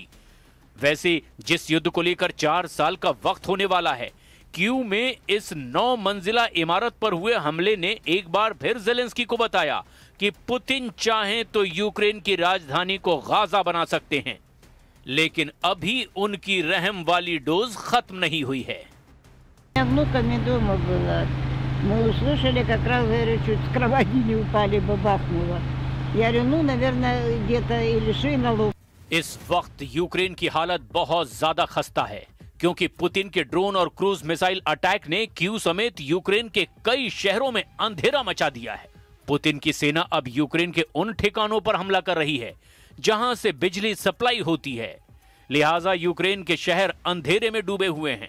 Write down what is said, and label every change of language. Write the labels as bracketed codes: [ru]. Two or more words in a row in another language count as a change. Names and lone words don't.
[hi] वैसे जिस युद्ध को लेकर 4 साल का वक्त होने वाला है, कीव में इस 9 मंजिला इमारत पर हुए हमले ने एक बार फिर ज़ेलेंस्की को बताया कि पुतिन चाहें तो यूक्रेन की राजधानी को गाजा बना सकते हैं, लेकिन अभी उनकी रहम वाली डोज खत्म नहीं हुई है। [ru] Мы услышали, как раз, говорю, чуть с кровати не упали, бабахнуло. Я говорю, ну, наверное, где-то или шина луп. [hi] इस वक्त यूक्रेन की हालत बहुत ज्यादा खस्ता है, क्योंकि पुतिन के ड्रोन और [en] cruise missile attack [hi] ने कीव समेत यूक्रेन के कई शहरों में अंधेरा मचा दिया है। पुतिन की सेना अब यूक्रेन के उन ठिकानों पर हमला कर रही है जहां से बिजली सप्लाई होती है, लिहाजा यूक्रेन के शहर अंधेरे में डूबे हुए हैं।